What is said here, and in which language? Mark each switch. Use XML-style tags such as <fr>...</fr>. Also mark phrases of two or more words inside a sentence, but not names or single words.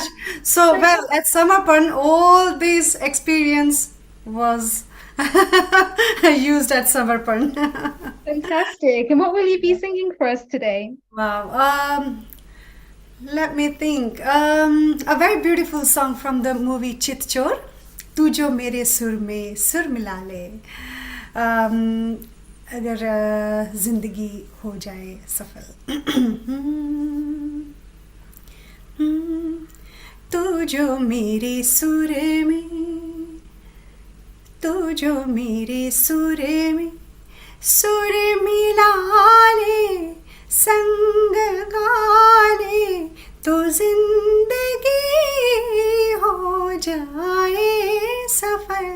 <en>So well, at Samarpan, all this experience was used at Samarpan. Fantastic. And what will you be singing for us today? Wow. Let me think. A very beautiful song from the movie Chit Chor.</en> <hi>तू जो मेरे सुर में सुर मिला ले. अगर जिंदगी हो जाए सफल. तू जो मेरे सुर में, तू जो मेरे सुर में सुर मिला ले, संग गाले तो जिंदगी हो जाए सफल.</hi>